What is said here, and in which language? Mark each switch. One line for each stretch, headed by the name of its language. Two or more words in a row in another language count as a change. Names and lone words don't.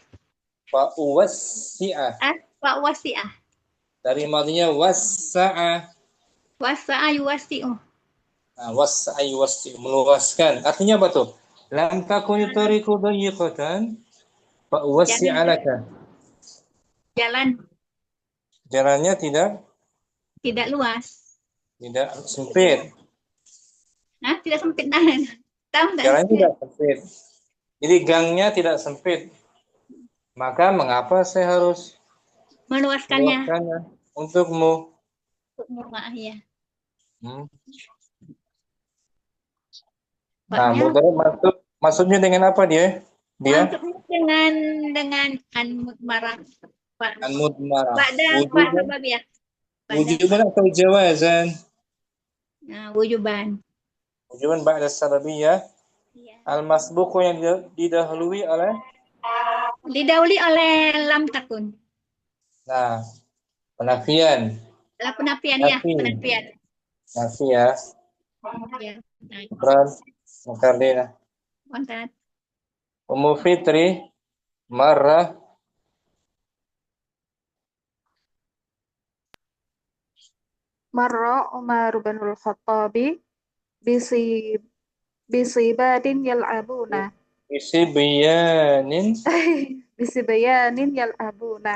Arabic: فأوسعه.
Indonesian: Dari madinya wassa'a.
Arabic: وسّع يوسّع. وسّع يوسّع, meluaskan.
Indonesian: Artinya apa tuh?
Arabic: لم تكن الطريق ضيقة فأوسع لك.
Indonesian: Jalannya tidak luas. Tidak sempit. Tidak sempit. Tahu enggak? Jalannya tidak sempit. Jadi gangnya tidak sempit. Maka mengapa saya harus meluaskannya untukmu? Maaf ya. Nah, mudhari maksudnya dengan apa dia? Dengan an-mudmarah. An-mudmarah. Wujuban atau jawazan? Wujuban.
Arabic: وجوبا بعد سببية المسبوق
Indonesian: yang didahului oleh
Arabic: لم تكن.
Indonesian: Nah, penafian. Penafian. Nafi ya. Beran, Mukardina. Mantap.
Arabic: Ummu Fitri, marrah. مر عمر بن الخطاب بصبيان يلعبون. بصبيان يلعبون.